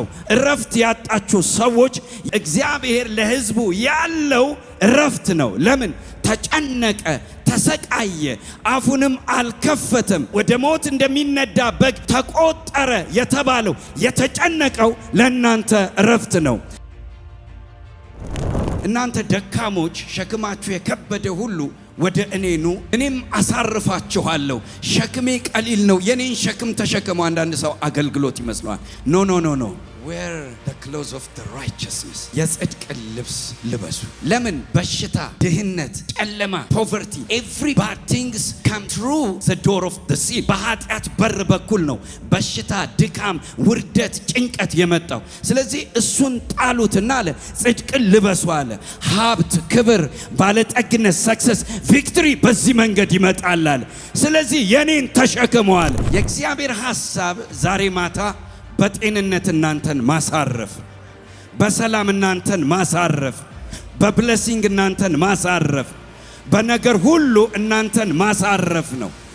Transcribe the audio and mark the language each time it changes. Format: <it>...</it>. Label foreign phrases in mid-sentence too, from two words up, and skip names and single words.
<am>እረፍት ያጣችሁ ሰዎች እግዚአብሔር ለሕዝቡ ያለው እረፍት ነው። ለምን ተጨነቀ፣ ተሰቃየ፣ አፉንም አልከፈተም፣ ወደ ሞት እንደሚነዳ በግ ተቆጠረ የተባለው የተጨነቀው ለእናንተ እረፍት ነው። እናንተ ደካሞች ሸክማችሁ የከበደ ሁሉ ወደ እኔ ኑ እኔም አሳርፋችኋለሁ። ሸክሜ ቀሊል ነው፣ የኔን ሸክም ተሸከሙ። አንዳንድ ሰው አገልግሎት ይመስለዋል። ኖ</am> <en>wear the clothes of the righteousness።</en> <am>የጽድቅ ልብስ ልበሱ። ለምን? በሽታ፣ ድህነት፣ ጨለማ፣</am> <en>poverty, every bad things come through the door of the sin።</en> <am>በኃጢአት በር በኩል ነው በሽታ፣ ድካም፣ ውርደት፣ ጭንቀት የመጣው። ስለዚህ እሱን ጣሉትና አለ ጽድቅን ልበሱ አለ። ሀብት፣ ክብር፣ ባለጠግነት፣</am> <en>success, victory</en> <am>በዚህ መንገድ ይመጣል አለ። ስለዚህ የኔን ተሸክመዋል። የእግዚአብሔር ሐሳብ ዛሬ ማታ በጤንነት እናንተን ማሳረፍ፣ በሰላም እናንተን ማሳረፍ፣ በብሌሲንግ እናንተን ማሳረፍ፣ በነገር ሁሉ እናንተን ማሳረፍ ነው።</am>